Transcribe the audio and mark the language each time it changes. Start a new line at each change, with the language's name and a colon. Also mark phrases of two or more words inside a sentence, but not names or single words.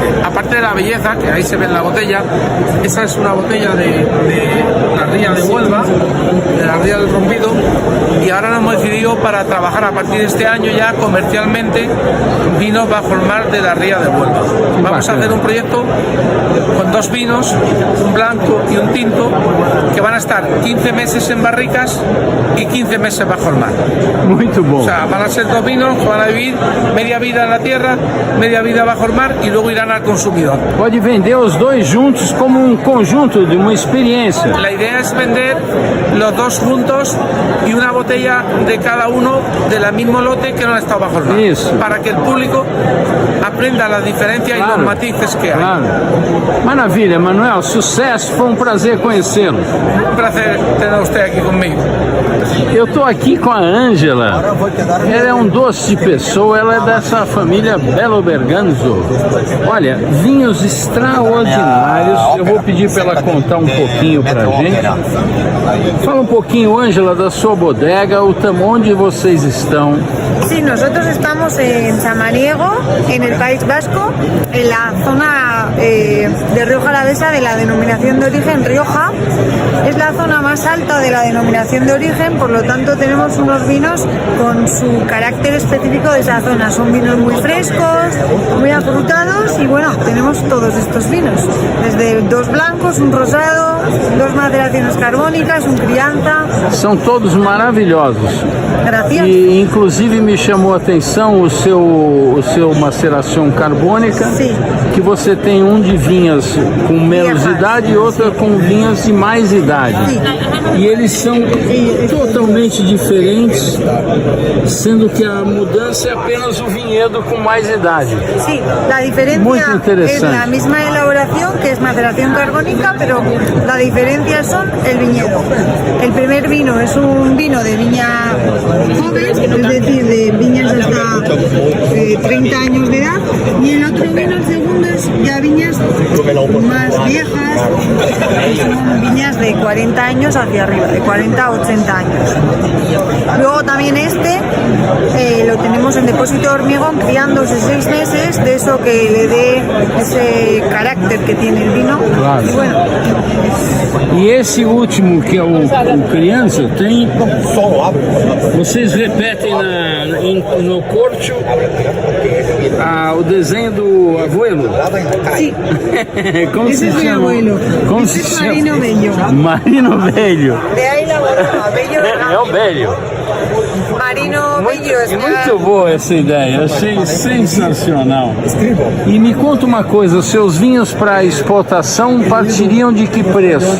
Spanish: Aparte de la belleza, que ahí se ve en la botella, esa es una botella de la ría de Huelva, de la ría del Rompido, y ahora nos hemos decidido para trabajar a partir de este año ya comercialmente vinos bajo el mar de la ría de Huelva. Vamos a hacer un proyecto con 2 vinos, un blanco y un tinto, que van a estar 15 meses en barricas y 15 meses bajo el mar.
Portuguese: Muito bom.
Spanish: O sea, van a ser 2 vinos que van a vivir media vida en la tierra, media vida bajo el mar y luego irán al consumidor.
Portuguese: Pode vender os dois juntos como um conjunto de uma experiência.
Spanish: La idea es vender los 2 juntos y una botella de cada uno del mismo lote que no ha estado bajo el mar. Eso. Para que el público aprenda la diferencia y los matices que hay. Claro.
Portuguese: Maravilha, Manuel, sucesso, foi um prazer conhecê-lo.
Spanish: Un placer tener a usted aquí conmigo.
Portuguese: Eu estou aqui com a Ângela. Ela é um doce de pessoa, ela é dessa família Belo Berganzo. Olha, vinhos extraordinários. Eu vou pedir para ela contar um pouquinho para a gente. Fala um pouquinho, Ângela, da sua bodega, onde vocês estão.
Spanish: Sí, nosotros estamos en Samaniego, en el País Vasco, en la zona de Rioja Alavesa de la denominación de origen Rioja. Es la zona más alta de la denominación de origen, por lo tanto tenemos unos vinos con su carácter específico de esa zona. Son vinos muy frescos, muy afrutados y bueno, tenemos todos estos vinos. Desde 2 blancos, un rosado, 2 maceraciones carbónicas, un crianza.
Portuguese: São todos maravilhosos.
Spanish: Gracias.
Portuguese: E inclusive me chamou a atenção o seu maceração carbônica, Sim. que você tem um de vinhas com menos idade e outra com vinhas de mais idade. Sim. E eles são totalmente diferentes, sendo que a mudança é apenas o vinhedo com mais idade.
Spanish: Sí, la diferencia es la misma elaboración, que es maceración carbónica, pero la diferencia son el viñedo. El primer vino es un vino de viña joven, es decir, de viñas hasta 30 años de edad, y el otro vino, el segundo, es ya viñas más viejas, que son viñas de 40 años hacia arriba, de 40 a 80 años. Luego también lo tenemos en depósito de hormigón, criándose 6 meses, de eso que le dé esse carácter que tiene el vino. Claro. Y bueno.
Portuguese: E esse último, que é o criança, tem. Vocês repetem no corte o desenho do abuelo?
Spanish: Sí.
Portuguese: Como
Spanish: Ese
Portuguese: se
Spanish: es mi
Portuguese: chama?
Spanish: abuelo.
Portuguese: Como
Spanish: Ese
Portuguese: se
Spanish: es
Portuguese: chama?
Spanish: Marino Bello. Marino Bello. De ahí la bodega, Bello.
Portuguese: É o Bello.
Spanish: Marino Bello es
Portuguese: Muito boa essa ideia, achei sensacional. E me conta uma coisa, seus vinhos para exportação partiriam de que preço?